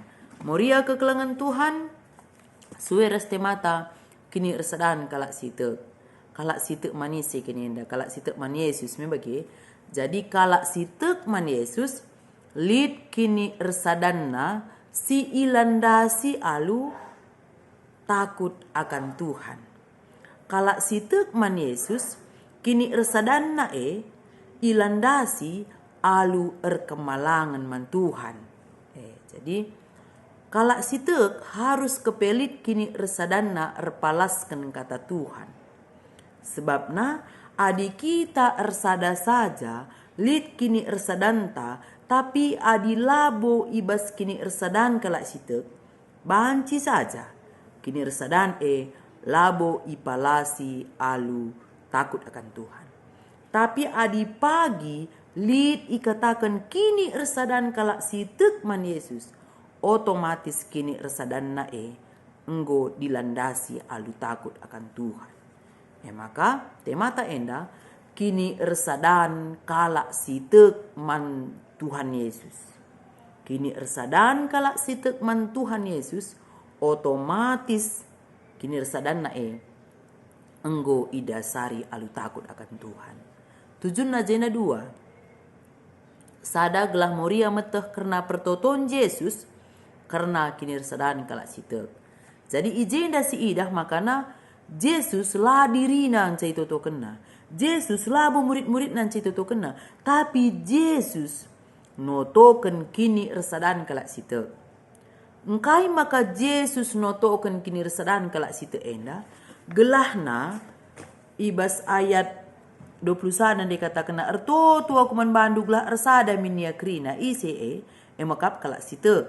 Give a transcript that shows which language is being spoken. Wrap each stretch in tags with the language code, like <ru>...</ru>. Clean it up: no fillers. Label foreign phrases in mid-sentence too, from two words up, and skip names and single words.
<btx>Moria kekelangan Tuhan suwe reste mata kini ersadan kalak sitek. Kalak sitek manis kini enda kalak sitek man Yesus membagi. Jadi kalak sitek man Yesus lid kini ersadanna si ilandasi alu</btx> <id>takut akan Tuhan.</id> <btx>Kalak sitek man Yesus kini ersadanna ilandasi alu erkemalangan man Tuhan. Jadi kalak sitek harus kepelit kini ersadanna erpalaskan kata Tuhan. Sebabna adi kita ersada saja lid kini ersadanta tapi adi labo ibas kini ersadan kalak sitek banci saja kini ersadan labo ipalasi alu</btx> <id>takut akan Tuhan.</id> <btx>Tapi adi pagi lid ikatakan kini ersadan kalak sitek man Yesus otomatis kini ersadan enggo dilandasi alu</btx> <id>takut akan Tuhan.</id> <btx>Maka temata enda kini ersadan kalak sitek man Tuhan Yesus. Kini ersadan kalak sitek man Tuhan Yesus otomatis kini ersadan enggo idasari alu</btx> <id>takut akan Tuhan.</id> <btx>Tujuan najena 2. Sada gelah moria meteh karena pertoton Yesus karena kini ersadan kalak sitek. Jadi ijenda si idah makana Yesus lah diri nan cai toto kena. Yesus lah murid-murid nan cai toto kena. Tapi Yesus notoken kini ersadan kalak sitek. Engkai maka Yesus notoken kini ersadan kalak sitek enda. Gelahna ibas ayat 21 dikatakan ertoto aku man bandu gelah ersada min ia krina ICE emakap kalak sitek.</btx>